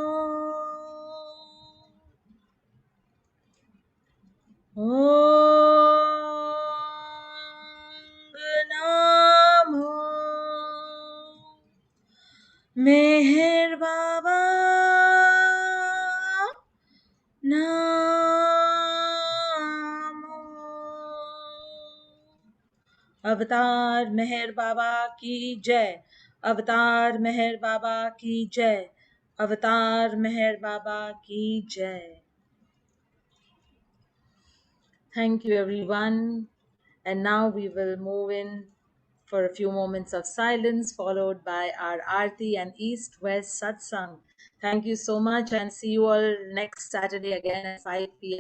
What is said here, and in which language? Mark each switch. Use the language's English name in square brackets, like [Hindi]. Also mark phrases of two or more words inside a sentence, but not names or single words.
[Sanskrit] ॐ नमो मेहर बाबा नमो. [Hindi] अवतार मेहर बाबा की जय. अवतार मेहर बाबा की जय. अवतार मेहर बाबा की जय. [English] Thank you, everyone. And now we will move in for a few moments of silence, followed by our Aarti and East West Satsang. Thank you so much, and see you all next Saturday again at 5 p.m.